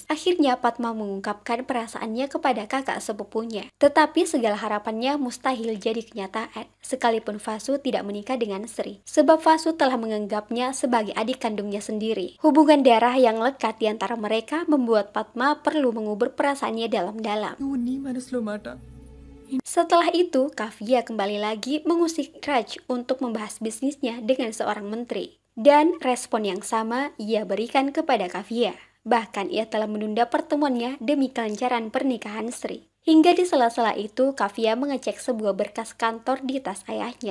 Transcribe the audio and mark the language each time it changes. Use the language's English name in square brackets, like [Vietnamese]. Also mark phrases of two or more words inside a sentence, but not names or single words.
[Indonesian] Akhirnya Padma mengungkapkan perasaannya kepada kakak sepupunya. Tetapi segala harapannya mustahil jadi kenyataan, sekalipun Vasu tidak menikah dengan Sri. Sebab Vasu telah menganggapnya sebagai adik kandungnya sendiri. Hubungan darah yang lekat di antara mereka membuat Padma perlu mengubur perasaannya dalam-dalam. [Telugu] నువ్వు నీ మనసులో మాట [Indonesian] Setelah itu, Kavya kembali lagi mengusik Raj untuk membahas bisnisnya dengan seorang menteri. Dan respon yang sama ia berikan kepada Kavya. Bahkan ia telah menunda pertemuannya demi kelancaran pernikahan Sri. Hingga di sela-sela itu, Kavya mengecek sebuah berkas kantor di tas ayahnya.